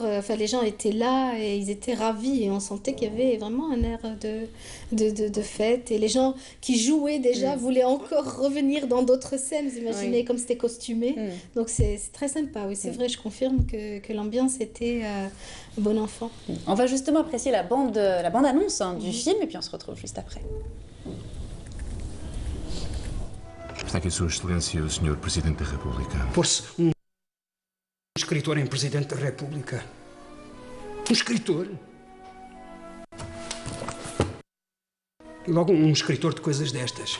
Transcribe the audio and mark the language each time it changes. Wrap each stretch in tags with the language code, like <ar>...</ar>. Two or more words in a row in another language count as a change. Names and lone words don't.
<fr>Enfin, les gens étaient là et ils étaient ravis et on sentait qu'il y avait vraiment un air de fête. Et les gens qui jouaient déjà voulaient encore revenir dans d'autres scènes, vous imaginez, comme c'était costumé. Donc c'est très sympa, oui, c'est vrai, je confirme que l'ambiance était bon enfant. On va justement apprécier la bande-annonce du film et puis on se retrouve juste après.</fr> <pt>Está aqui Sua Excelência, o Senhor Presidente da República. Pôr-se um escritor em Presidente da República. Um escritor. E logo um escritor de coisas destas.</pt>